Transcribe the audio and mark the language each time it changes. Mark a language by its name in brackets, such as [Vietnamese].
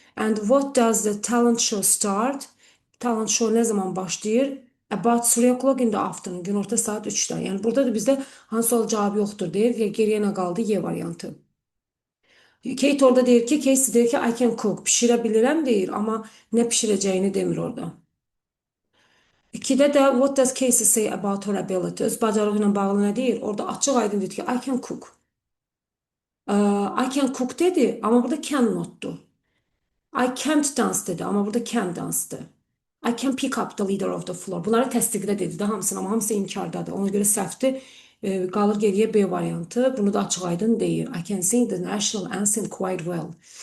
[English] And what does the talent show start? [Azerbaijani] Talent show nə zaman başlayır? [English] About 3 o'clock in the afternoon. [Azerbaijani] Günorta saat 3'də. Yəni burada da bizdə hansı sual cavabı yoxdur deyir. Geriyə nə qaldı? Y variantı. Kate orada deyir ki, Casey deyir ki, [English] I can cook. [Azerbaijani] Pişirə bilirəm deyir, amma nə pişirəcəyini demir orada. 2-də də [English] what does Casey say about her ability? [Azerbaijani] Öz bacarığı ilə bağlı nə deyir? Orada açıq aydın dedi ki, [English] I can cook. I can cook [Azerbaijani] dedi, amma burada cannot'dur. [English] I can't dance [Azerbaijani] dedi, amma burada can dance'dır. [English] I can pick up the leader of the floor. [Azerbaijani] Bunları təsdiqdə dedi də hamısını, amma hamısı inkardadır. Ona görə səhvdir. Qalır geriyə B variantı. Bunu da açıq aydın deyir. [English] I can sing the national anthem quite well.